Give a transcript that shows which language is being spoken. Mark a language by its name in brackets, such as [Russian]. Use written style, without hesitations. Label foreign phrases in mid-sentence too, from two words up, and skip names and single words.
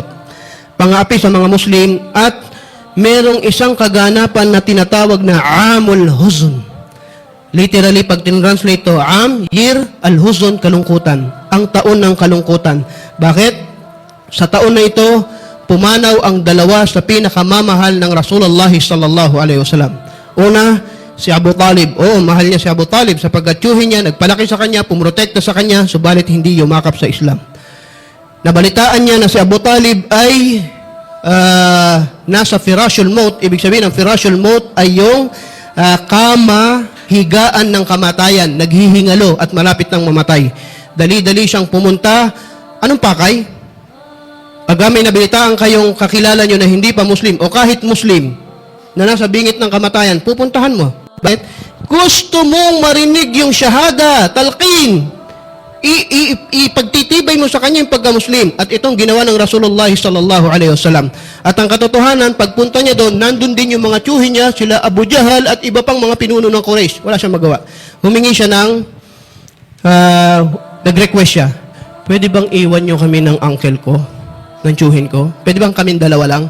[Filipino] Pang-aapi sa mga Muslim at merong isang kaganapan na tinatawag na [Arabic] عام الحزن. [Filipino] Literally, pag tinranslate to, year, al-huzn, kalungkutan. Ang taon ng kalungkutan. Bakit? Sa taon na ito, pumanaw ang dalawa sa pinakamamahal ng Rasulullah [Arabic] صلى الله عليه وسلم. [Filipino] Una, si Abu Talib. Mahal niya si Abu Talib sapagkat tiyuhin niya, nagpalaki sa kanya, pumrotekta sa kanya, subalit hindi yumakap sa Islam. Nabalitaan niya na si Abu Talib ay nasa [Arabic] فراش الموت. [Filipino] Ibig sabihin, ang [Arabic] فراش الموت [Filipino] ay yung kama, higaan ng kamatayan, naghihingalo at malapit ng mamatay. Dali-dali siyang pumunta. Anong pakay? Pag may nabalitaan kayong kakilala nyo na hindi pa Muslim o kahit Muslim na nasa bingit ng kamatayan, pupuntahan mo. Bakit? Gusto mong marinig yung shahada, talqin. Ipagtitibay mo sa kanya yung pagka-Muslim. At itong ginawa ng Rasulullah [Arabic] صلى الله عليه وسلم. [Filipino] At ang katotohanan, pagpunta niya doon, nandun din yung mga tiyuhin niya, sila Abu Jahal at iba pang mga pinuno ng Quraysh. Wala siyang magawa. Humingi siya ng, nag-request siya, pwede bang iwan niyo kami ng uncle ko, ng tiyuhin ko? Pwede bang kaming dalawa lang?